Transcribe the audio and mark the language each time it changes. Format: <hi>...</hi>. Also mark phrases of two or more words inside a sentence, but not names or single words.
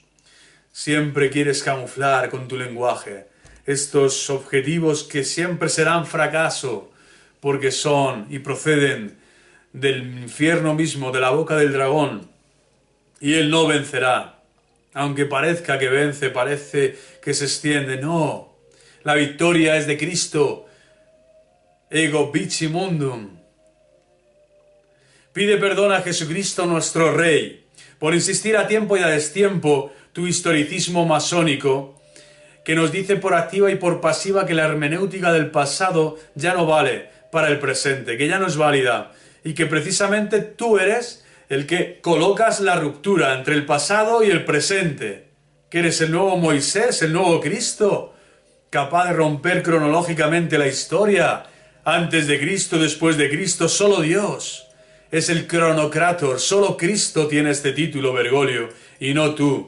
<es>Siempre quieres camuflar con tu lenguaje estos objetivos que siempre serán fracaso porque son y proceden del infierno mismo, de la boca del dragón, y él no vencerá. Aunque parezca que vence, parece que se extiende. No, la victoria es de Cristo.</es> <la>Ego vici mundum.</la> <es>Pide perdón a Jesucristo nuestro Rey por insistir a tiempo y a destiempo tu historicismo masónico, que nos dice por activa y por pasiva que la hermenéutica del pasado ya no vale para el presente, que ya no es válida, y que precisamente tú eres el que colocas la ruptura entre el pasado y el presente, que eres el nuevo Moisés, el nuevo Cristo, capaz de romper cronológicamente la historia, antes de Cristo, después de Cristo, solo Dios es el cronocrator, solo Cristo tiene este título, Bergoglio, y no tú.</es>